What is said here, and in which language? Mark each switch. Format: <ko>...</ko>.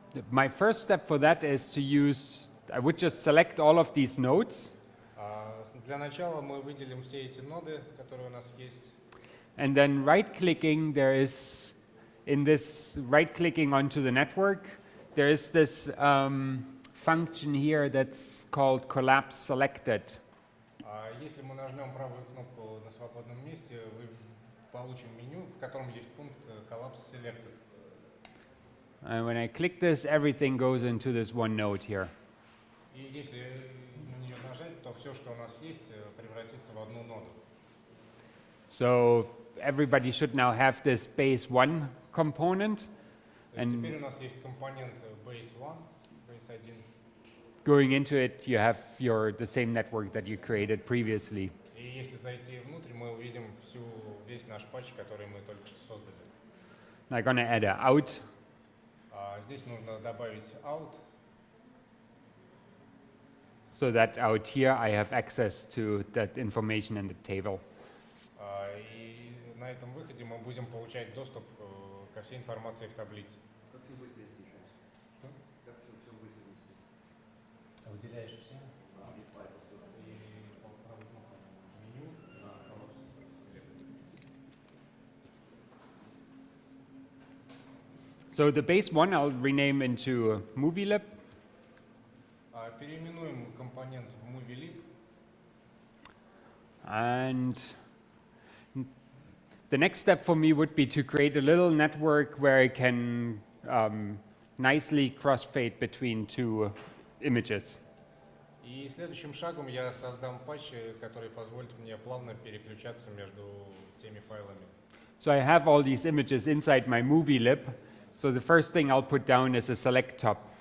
<en>My first step for that is to use, I would just select all of these nodes.</en> <ru>Для начала мы выделим все эти ноды, которые у нас есть.</ru> <en>And then right-clicking, there is, in this right-clicking onto the network, there is this function here that's called collapse selected.</en> <ru>Если мы нажмем правую кнопку на свободном месте, вы получим меню, в котором есть пункт Collapse Selected.</ru> <en>And when I click this, everything goes into this one node here.</en> <ru>И если на нее нажать, то все, что у нас есть, превратится в одну ноду.</ru> <en>So everybody should now have this base 1 component. And</en> <ru>теперь у нас есть компонент Base 1, Base 1.</ru> <en>going into it, you have the same network that you created previously.</en> <ru>И если зайти внутрь, мы увидим весь наш патч, который мы только что создали.</ru> <en>I'm going to add an out.</en> <ru>Здесь нужно добавить out.</ru> <en>So that out here I have access to that information in the table.</en> <ru>И на этом выходе мы будем получать доступ ко всей информации в таблице. Как все быстро еще раз? Что? Как все быстро вместе? Выделяешь все И файл сюда. и правой кнопкой меню.</ru> <en>So the base 1 I'll rename into MovieLib.</en> <ru>Переименуем компонент в MovieLib.</ru> <en>And the next step for me would be to create a little network where I can nicely crossfade between two images.</en> <ru>И следующим шагом я создам патч, который позволит мне плавно переключаться между теми файлами.</ru> <en>So I have all these images inside my MovieLib. So the first thing I'll put down is a select top.</en>